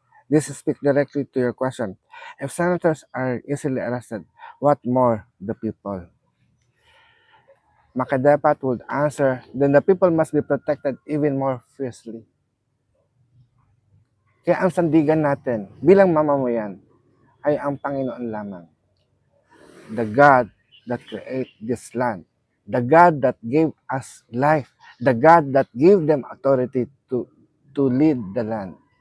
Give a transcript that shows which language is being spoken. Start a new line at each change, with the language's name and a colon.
English: This speaks directly to your question. If senators are easily arrested, what more the people? Makidafat would answer, then the people must be protected even more fiercely.
Filipino: Kaya ang sandigan natin bilang mamamayan ay ang Panginoon lamang.
English: The God that created this land. The God that gave us life. The God that gave them authority to lead the land.